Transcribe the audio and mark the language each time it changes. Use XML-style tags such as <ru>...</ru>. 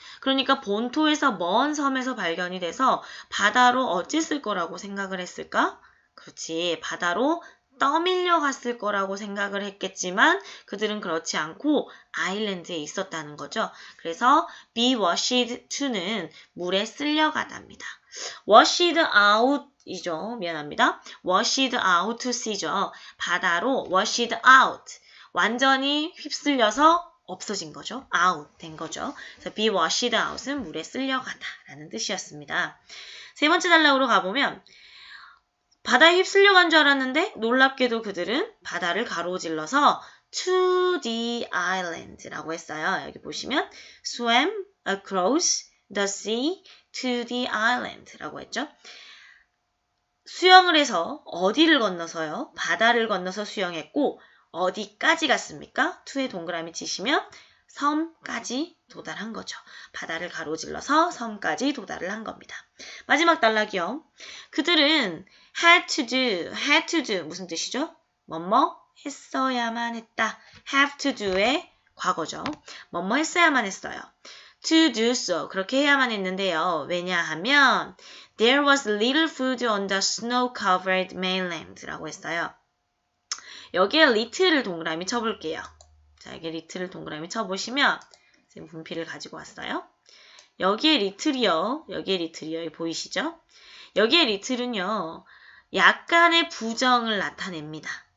<ko>그러니까 본토에서 먼 섬에서 발견이 돼서 바다로 어쨌을 거라고 생각을 했을까? 그렇지, 바다로 떠밀려 갔을 거라고 생각을 했겠지만 그들은 그렇지 않고 아일랜드에 있었다는 거죠. 그래서</ko> <en>be washed to</en> <ko>는 물에 쓸려가답니다.</ko> <en>washed out 이죠.</en> <ko>미안합니다.</ko> <en>washed out to sea죠.</en> <ko>바다로</ko> <en>washed out.</en> <ko>완전히 휩쓸려서 없어진 거죠. out 된 거죠. 그래서</ko> <en>be washed out</en> <ko>은 물에 쓸려가다 라는 뜻이었습니다. 세 번째 단락으로 가보면 바다에 휩쓸려간 줄 알았는데 놀랍게도 그들은 바다를 가로질러서</ko> <en>to the island</en> <ko>라고 했어요. 여기 보시면</ko> <en>swam across the sea to the island라고 했죠.</en> <ko>수영을 해서 어디를 건너서요? 바다를 건너서 수영했고 어디까지 갔습니까? to에 동그라미 치시면 섬까지 도달한 거죠. 바다를 가로질러서 섬까지 도달을 한 겁니다. 마지막 단락이요. 그들은</ko> <en>had to do</en> <ko>무슨 뜻이죠? 뭐뭐 했어야만 했다.</ko> <en>have to do</en> <ko>의 과거죠. 뭐뭐 했어야만 했어요.</ko> <en>To do so.</en> <ko>그렇게 해야만 했는데요. 왜냐하면</ko> <en>There was little food on the snow-covered mainland</en> <ko>라고 했어요. 여기에 little을 동그라미 쳐볼게요. 자, 여기 little을 동그라미 쳐보시면 지금 분필을 가지고 왔어요. 여기에 little이요. 여기에 little이요. 여기 보이시죠? 여기에 little은요. 약간의 부정을 나타냅니다.</ko>